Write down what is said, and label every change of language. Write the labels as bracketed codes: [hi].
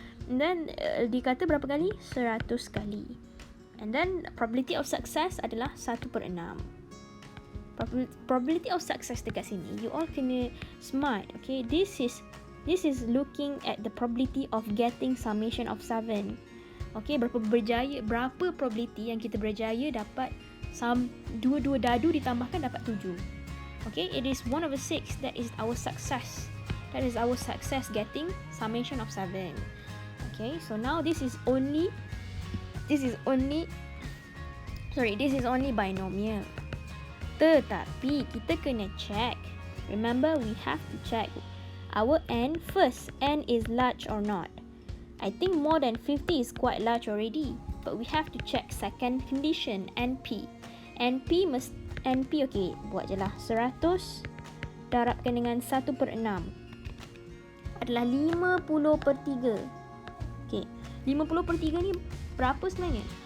[en] And then, [ms] dikata berapa kali? 100 kali. [en] And then, probability of success adalah 1/6. Probability of success [ms] dekat sini, [en] you all kena smart, okay? This is looking at the probability of getting summation of 7. [ms] Okay, berapa probability yang kita berjaya dapat dua dadu ditambahkan dapat 7. [en] Okay, it is 1/6. That is our success. That is our success getting summation of 7. Okay, so now this is only binomial. [ms] Tetapi kita kena check. [en] Remember, we have to check our n first. N is large or not? I think more than 50 is quite large already. But we have to check second condition, NP. [ms] NP, okay, buat je lah. 100 darabkan dengan 1/6 adalah 50/3. Okay, 50/3 ni berapa sebenarnya?